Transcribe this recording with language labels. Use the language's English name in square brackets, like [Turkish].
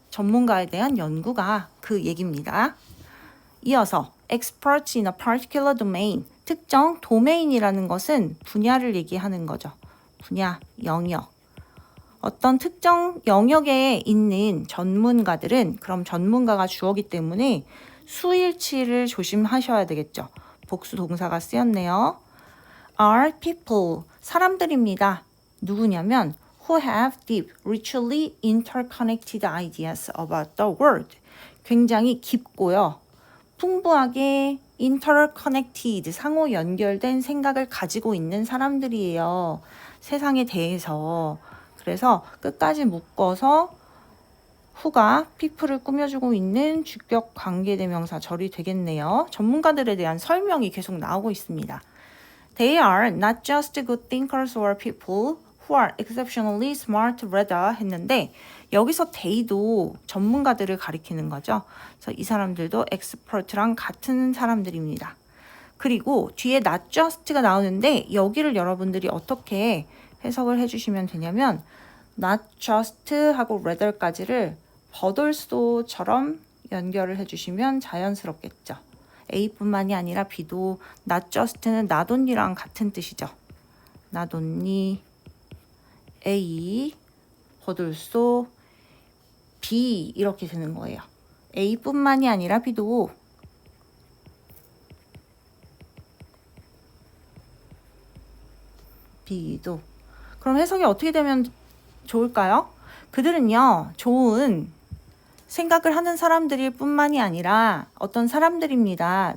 [Korean] 전문가에 대한 연구가 그 얘기입니다. 이어서 [English] experts in a particular domain [Korean] 특정 도메인이라는 것은 분야를 얘기하는 거죠. 분야, 영역. 어떤 특정 영역에 있는 전문가들은 그럼 전문가가 주어기 때문에 수일치를 조심하셔야 되겠죠. 복수 동사가 쓰였네요. [English] are people, [Korean] 사람들입니다. 누구냐면 [English] who have deep, richly interconnected ideas about the world. [Korean] 굉장히 깊고요. 풍부하게 interconnected, 상호 연결된 생각을 가지고 있는 사람들이에요. 세상에 대해서. 그래서 끝까지 묶어서 who가 people을 꾸며주고 있는 주격 관계대명사 절이 되겠네요. 전문가들에 대한 설명이 계속 나오고 있습니다. [English] They are not just good thinkers or people who are exceptionally smart rather [Korean] 했는데 여기서 they도 전문가들을 가리키는 거죠. 그래서 이 사람들도 expert랑 같은 사람들입니다. 그리고 뒤에 not just가 나오는데 여기를 여러분들이 어떻게 해석을 해주시면 되냐면 not just 하고 rather까지를 but also처럼 연결을 해주시면 자연스럽겠죠. A뿐만이 아니라 B도 not just는 not only랑 같은 뜻이죠. [English] not only A, but also B [Korean] 이렇게 되는 거예요. A뿐만이 아니라 B도 B도 그럼 해석이 어떻게 되면 좋을까요? 그들은요, 좋은 생각을 하는 사람들일 뿐만이 아니라 어떤 사람들입니다.